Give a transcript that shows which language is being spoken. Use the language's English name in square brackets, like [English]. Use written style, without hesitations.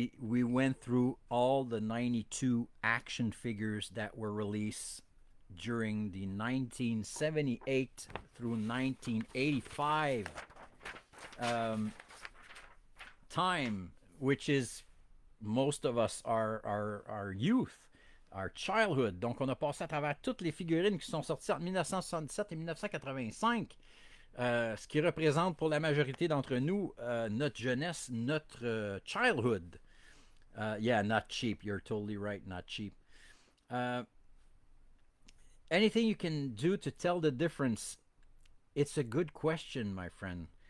[English] We went through all the 92 action figures that were released during the 1978 through 1985 time, which is most of us our youth, our childhood. [French] Donc on a passé à travers toutes les figurines qui sont sorties entre 1977 et 1985. Ce qui représente pour la majorité d'entre nous notre jeunesse, notre childhood. [English] Yeah, not cheap. You're totally right, not cheap. Anything you can do to tell the difference? It's a good question, my friend.